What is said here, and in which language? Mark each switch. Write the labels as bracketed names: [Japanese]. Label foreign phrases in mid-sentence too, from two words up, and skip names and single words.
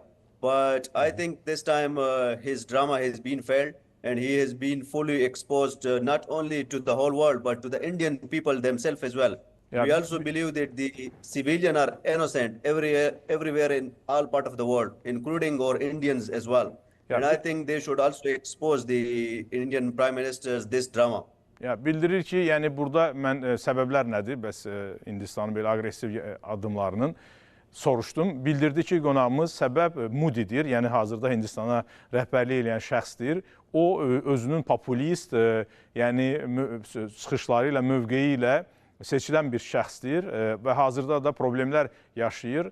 [English] But I think this time his drama has been failed, and he has been fully exposed not only to the whole world, but to the Indian people themselves as well. Yeah. We also believe that the civilians are innocent everywhere in all part of the world, including our Indians as well. Yeah. And I think they should also expose the Indian Prime Minister's this drama. [Azerbaijani] Ya bildirir ki, yəni burada mən səbəblər nədir? Bəs Hindistanın belə aqressiv addımlarının soruşdum. Bildirdi ki, qonağımız səbəb Modidir, yəni hazırda Hindistana rəhbərlik edən şəxsdir. O özünün populist, yəni çıxışları ilə, mövqeyi ilə seçilən bir şəxsdir və hazırda da problemlər yaşayır.